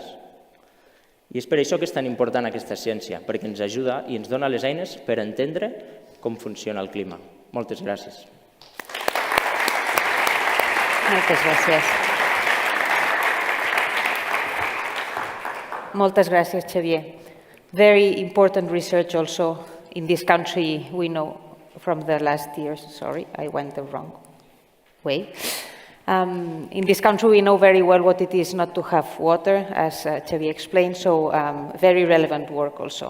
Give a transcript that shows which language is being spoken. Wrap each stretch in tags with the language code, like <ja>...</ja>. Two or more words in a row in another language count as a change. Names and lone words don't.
<ca>I és per això que és tan important aquesta ciència, perquè ens ajuda i ens dona les eines per entendre com funciona el clima. Moltes gràcies. Moltes gràcies. Moltes gràcies, Xavier.</ca> <en>Very important research also in this country, we know from the last years. Sorry, I went the wrong way. In this country, we know very well what it is not to have water, as Xavier explained, so very relevant work also.</en>